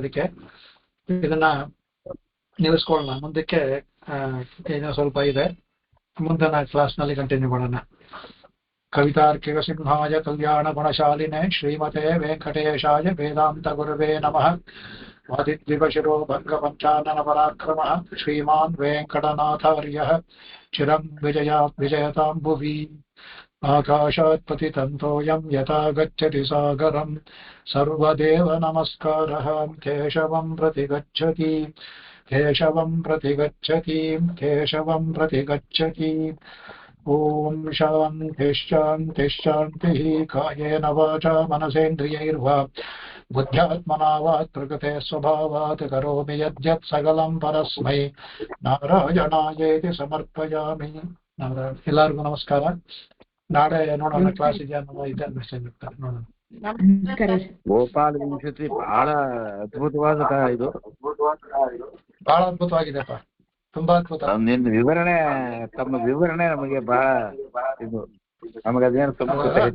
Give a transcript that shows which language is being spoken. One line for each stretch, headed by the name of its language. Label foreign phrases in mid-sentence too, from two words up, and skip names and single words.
Kannada: ಅದಕ್ಕೆ ಇದನ್ನ ನಿಲ್ಲಿಸ್ಕೊಳ್ಳೋಣ, ಮುಂದಕ್ಕೆ ಏನೋ ಸ್ವಲ್ಪ ಇದೆ, ಮುಂದಿನ ಕ್ಲಾಸ್ನಲ್ಲಿ ಕಂಟಿನ್ಯೂ ಮಾಡೋಣ.
Sanskrit: ಕವಿತಾರ್ಕಿಕ ಸಿಂಹಾಯ ಕಲ್ಯಾಣ ಗುಣಶಾಲಿನೇ ಶ್ರೀಮತೆ ವೆಂಕಟೇಶಾಯ ವೇದಾಂತ ಗುರುವೇ ನಮಃ. ವಾದಿದ್ವಿಪಶಿರೋ ಭಂಗ ಪಂಚಾನನ ಪರಾಕ್ರಮ ಶ್ರೀಮಾನ್ ವೆಂಕಟನಾಥಾರ್ಯ ಚಿರಂ ವಿಜಯತಾಂ ಭುವಿ. ಆಕಾಶಾತ್ ಪತಿತಂತೋಯಂ ಯಥಾ ಗಚ್ಚತಿ ಸಾಗರಂ ಸರ್ವದೇವ ನಮಸ್ಕಾರಃ ಕೇಶವಂ ಪ್ರತಿ ಗಚ್ಚತಿ ಕೇಶವಂ ಪ್ರತಿ ಗಚ್ಚತಿ ಕೇಶವಂ ಪ್ರತಿ ಗಚ್ಚತಿ. ಓಂ ಶಾಂತಿ ಶಾಂತಿ ಶಾಂತಿ. ಕಾಯೇನ ವಾಚಾ ಮನಸೇಂದ್ರಿಯೈರ್ವಾ ಬುದ್ಧ್ಯಾತ್ಮನಾ ವಾ ಪ್ರಕೃತೆ ಸ್ವಭಾವಾತ್ ಕರೋಮಿ ಯದ್ಯತ್ ಸಕಲಂ ಪರಸ್ಮೈ ನಾರಾಯಣಾಯೇತಿ ಸಮರ್ಪಯಾಮಿ.
Kannada: ಎಲ್ಲರಿಗೂ ನಮಸ್ಕಾರ. ನಾಳೆ ನೋಡೋಣ ಕ್ಲಾಸ್ ಇದೆಯಾ ಇದೆ ಮೆಸೇಜ್ ಇರ್ತಾರೆ ನೋಡೋಣ. ಗೋಪಾಲ ವಿಂಶತಿ ಬಹಳ ಅದ್ಭುತವಾದ ಇದು, ಬಹಳ ಅದ್ಭುತವಾಗಿದೆಪ್ಪ, ತುಂಬಾ ಅದ್ಭುತ. ನಿನ್ನ ವಿವರಣೆ, ತಮ್ಮ ವಿವರಣೆ ನಮಗೆ ಬಹಳ ಇದು ನಮಗೆ ಅದೇನು ಸಂಸ್ಕೃತ ಹೆಚ್ಚಿಗೆ